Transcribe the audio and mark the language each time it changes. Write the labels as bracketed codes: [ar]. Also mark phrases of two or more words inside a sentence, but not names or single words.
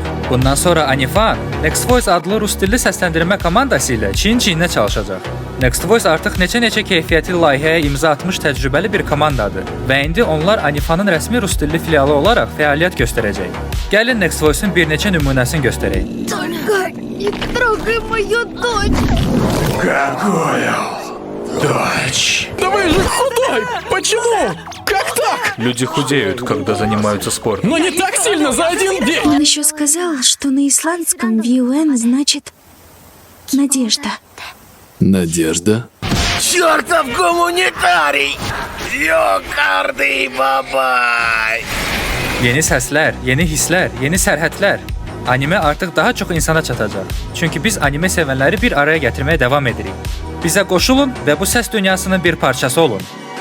[az] Bundan sonra Anifan, Next Voice adlı rus dilli səsləndirmə komandası ilə çiyin-çiyinə çalışacaq. Next Voice artıq neçə keyfiyyətli layihəyə imza atmış təcrübəli bir komandadır və indi onlar Anifanın rəsmi rus dilli filialı olaraq fəaliyyət göstərəcək. Gəlin Next Voice-un bir neçə nümunəsini göstərək. [ru] Только не трогай мою дочь! Какую дочь? Да вы же худой! Почему? Как так? Люди худеют, когда занимаются спортом. Но не так сильно за один день! Он еще сказал, что на исландском VUN значит «надежда». Надежда? Чертов гуманитарий! Ёкарный бабай! [az] Yeni səslər, yeni hisslər, yeni sərhədlər. Anime artıq daha çox insana çatacaq. Çünki biz anime sevənləri bir araya gətirməyə davam edirik. Bizə qoşulun və bu səs dünyasının bir parçası olun.